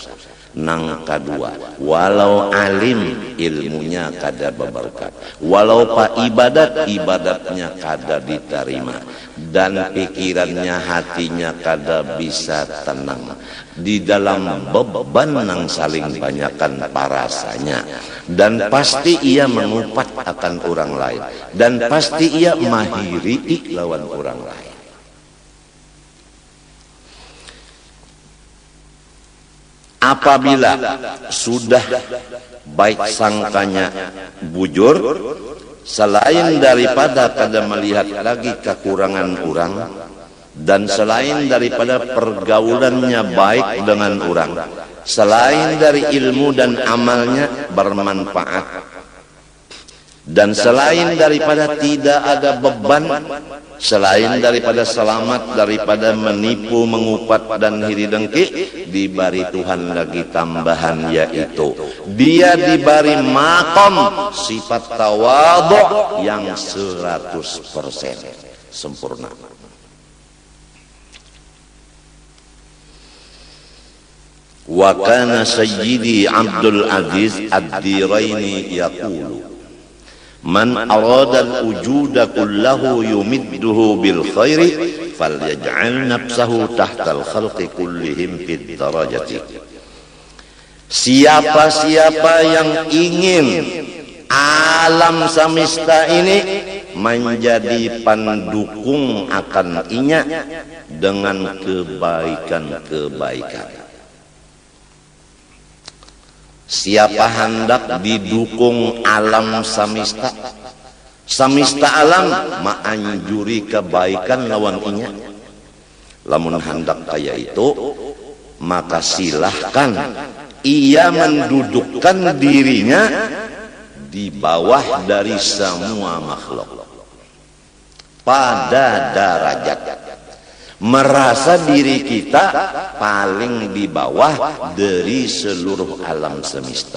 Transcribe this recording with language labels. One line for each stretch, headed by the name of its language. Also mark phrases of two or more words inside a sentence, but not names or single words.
Banjar: Nang kedua, walau alim ilmunya kada berberkat, walau pak ibadatnya kada diterima, dan pikirannya hatinya kada bisa tenang di dalam beban nang saling banyakkan parasanya, dan pasti ia mengupat akan orang lain, dan pasti ia mahiri lawan orang lain. Apabila sudah baik sangkanya bujur, selain daripada kada melihat lagi kekurangan orang, dan selain daripada pergaulannya baik dengan orang, selain dari ilmu dan amalnya bermanfaat, dan selain daripada tidak ada beban selain daripada selamat daripada menipu, mengupat dan hiri dengki, diberi Tuhan lagi tambahan, yaitu dia diberi maqam sifat tawadhu yang 100% sempurna.
Arabic: وكان سيدي عبد العزيز الدريني يقول من أراد الوجود كله يمده بالخير فليجعل نفسه تحت الخلق كلهم في الدرجة.
Banjar: Siapa-siapa yang ingin alam semesta ini menjadi pendukung akan inya dengan kebaikan-kebaikan. Siapa hendak didukung alam semesta, semesta alam menganjuri kebaikan lawan inya, lamun hendak kaya itu, maka silahkan ia mendudukkan dirinya di bawah dari semua makhluk pada derajat, merasa diri kita paling di bawah dari seluruh alam semesta.